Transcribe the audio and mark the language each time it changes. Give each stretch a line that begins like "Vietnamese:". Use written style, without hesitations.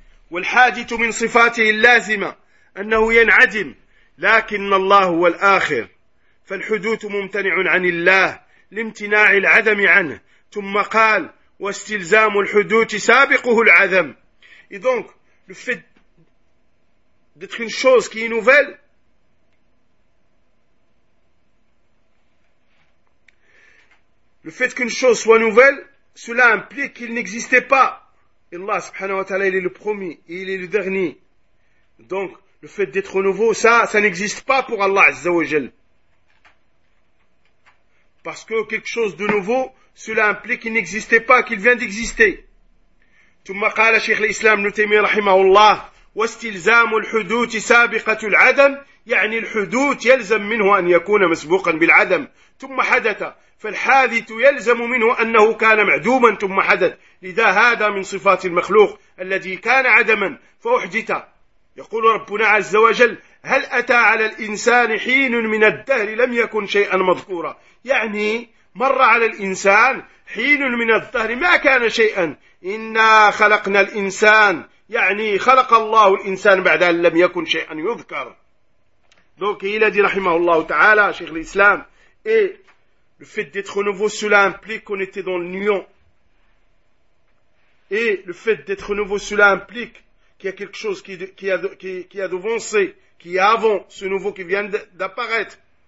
Arabic: والحادث من صفاته اللازمة أنه ينعدم لكن الله هو الآخر فالحدوث ممتنع عن الله لامتناع العدم عنه ثم قال واستلزام الحدوث سابقه العدم.
French: Et donc, le fait d'être une chose qui est nouvelle, le fait qu'une chose soit nouvelle, cela implique qu'il n'existait pas. Et Allah subhanahu wa ta'ala, il est le premier et il est le dernier. Donc, le fait d'être nouveau, ça n'existe pas pour Allah Azza wa Jal. Parce que quelque chose de nouveau, cela implique qu'il n'existait pas, qu'il vient d'exister.
Arabic: ثم قال شيخ الإسلام ابن تيمية رحمه الله واستلزام الحدوث سابقة العدم يعني الحدوث يلزم منه أن يكون مسبوقا بالعدم ثم حدث فالحادث يلزم منه أنه كان معدوما ثم حدث لذا هذا من صفات المخلوق الذي كان عدما فأحدث. يقول ربنا عز وجل هل أتى على الإنسان حين من الدهر لم يكن شيئا مذكورا يعني مر على الإنسان حين من الدهر ما كان شيئا إنا خلقنا الإنسان يعني خلق الله الإنسان بعد أن لم يكن شيئا يذكر.
French: Donc il a dit
Arabic: رحمه الله تعالى شيخ الإسلام
French: et le fait d'être nouveau cela implique qu'on était dans le néant et le fait d'être nouveau cela implique qu'il y a quelque chose qui a devancé, qui est avant ce nouveau qui vient d'apparaître.